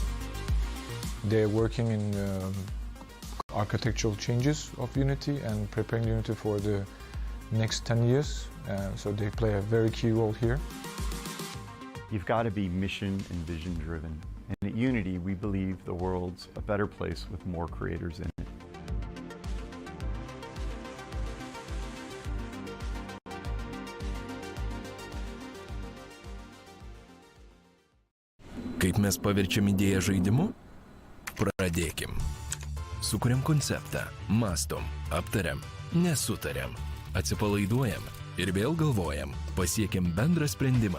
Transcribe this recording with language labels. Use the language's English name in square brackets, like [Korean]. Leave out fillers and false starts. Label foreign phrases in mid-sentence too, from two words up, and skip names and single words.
[English] They're working in architectural changes of Unity and preparing Unity for the next 10 years. So they play a very key role here. You've got to be mission and vision driven. And at Unity, we believe the world's a better place with more creators in it. [Lithuanian] Kaip mes paverčiam idėją žaidimu? Pradėkim. Sukuriam konceptą, mastom, aptariam, nesutariam, atsipalaiduojam ir vėl galvojam, pasiekiam bendrą sprendimą.